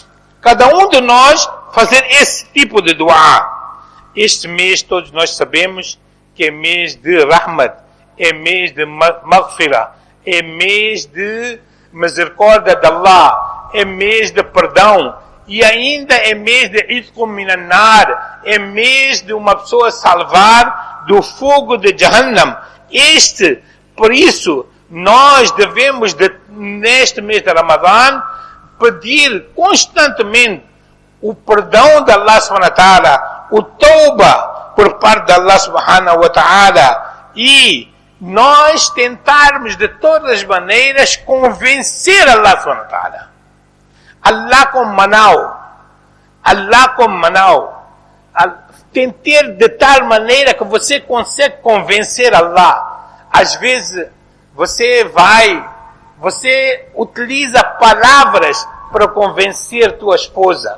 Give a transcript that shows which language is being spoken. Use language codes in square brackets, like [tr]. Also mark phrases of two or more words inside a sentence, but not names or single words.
[pt] Cada um de nós fazer esse tipo de dua. Este mês todos nós sabemos que é mês de Rahmat, é mês de Maghfirah, é mês de misericórdia de Allah, é mês de perdão, e ainda é mês de [ar] عتق من النار, [pt] é mês de uma pessoa salvar do fogo de Jahannam. Por isso, nós devemos, neste mês de Ramadã, pedir constantemente o perdão de [ar] الله سبحانه وتعالى, [pt] o tauba por parte de [ar] الله سبحانه وتعالى, [pt] e nós tentarmos de todas as maneiras convencer [ar] الله سبحانه وتعالى. [pt] Allah com Manau, tentar de tal maneira que você consegue convencer Allah. Às vezes, você utiliza palavras para convencer tua esposa.